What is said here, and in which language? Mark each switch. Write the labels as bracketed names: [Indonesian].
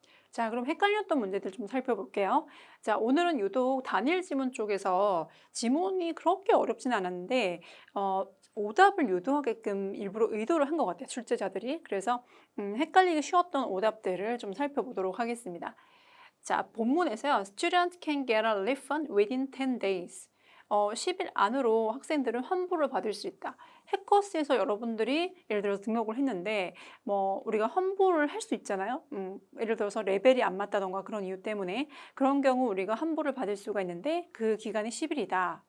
[Korean] 자, 그럼 헷갈렸던 문제들 좀 살펴볼게요. 자, 오늘은 유독 단일 지문 쪽에서 지문이 그렇게 어렵지는 않았는데 오답을 유도하게끔 일부러 의도를 한 것 같아요. 출제자들이. 그래서 헷갈리기 쉬웠던 오답들을 좀 살펴보도록 하겠습니다. 자, 본문에서요. [English] Student can get a refund within 10 days. [Korean] 10일 안으로 학생들은 환불을 받을 수 있다. 해커스에서 여러분들이 예를 들어서 등록을 했는데 뭐 우리가 환불을 할 수 있잖아요. 예를 들어서 레벨이 안 맞다던가 그런 이유 때문에 그런 경우 우리가 환불을 받을 수가 있는데 그 기간이 10일이다.